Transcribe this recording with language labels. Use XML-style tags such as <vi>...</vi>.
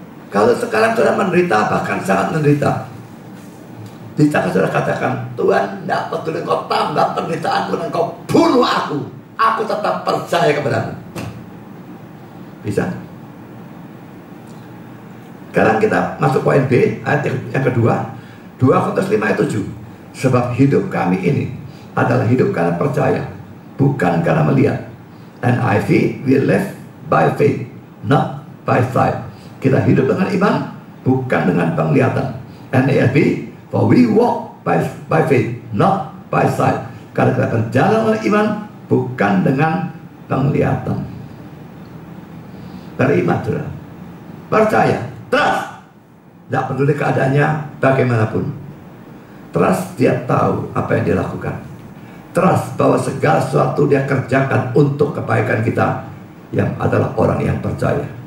<id>Kalau sekarang sudah menderita, bahkan sangat menderita, bisa saudara katakan, Tuhan tidak peduli kau tambah penderitaan, Tuhan kau bunuh aku tetap percaya kepadamu. Bisa? Sekarang kita masuk poin B, ayat yang kedua, 2 Korintus 5 ayat 7. Sebab hidup kami ini adalah hidup karena percaya, bukan karena melihat.</id> <en>NIV, we live by faith, not by sight.</en> <id>Kita hidup dengan iman, bukan dengan penglihatan. NIV,</id> <en>for we walk by faith, not by sight.</en> <id>Karena kita berjalan dengan iman, bukan dengan penglihatan. Beriman, saudara. Percaya, trust. Tidak peduli keadaannya bagaimanapun. Trust, dia tahu apa yang dia lakukan. Trust bahwa segala sesuatu dia kerjakan untuk kebaikan kita, yang adalah orang yang percaya.</id>